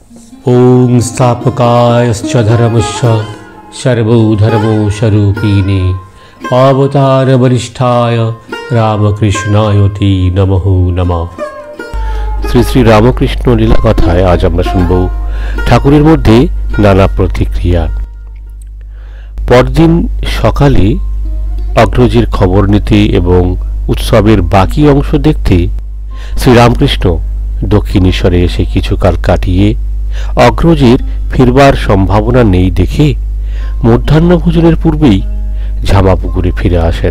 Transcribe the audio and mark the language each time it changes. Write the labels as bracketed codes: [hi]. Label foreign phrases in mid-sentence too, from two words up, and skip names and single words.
[sa] ॐ स्थापकायश्च धर्मस्य सर्वधर्मस्वरूपिणे अवतारवरिष्ठाय रामकृष्णाय नमः नमः। [bn] শ্রী শ্রী রামকৃষ্ণ লীলা কথায় আজ আমরা শুনব ঠাকুরের মধ্যে নানা প্রতিক্রিয়া। পরদিন সকালে অগ্রজের খবর নিতে এবং উৎসবের বাকি অংশ দেখতে শ্রীরামকৃষ্ণ দক্ষিণেশ্বরে এসে কিছুকাল কাটিয়ে অগ্রজের ফিরবার সম্ভাবনা নেই দেখে মধ্যাহ্ন ভোজনের পূর্বেই ঝামাপুকুরে ফিরে আসেন।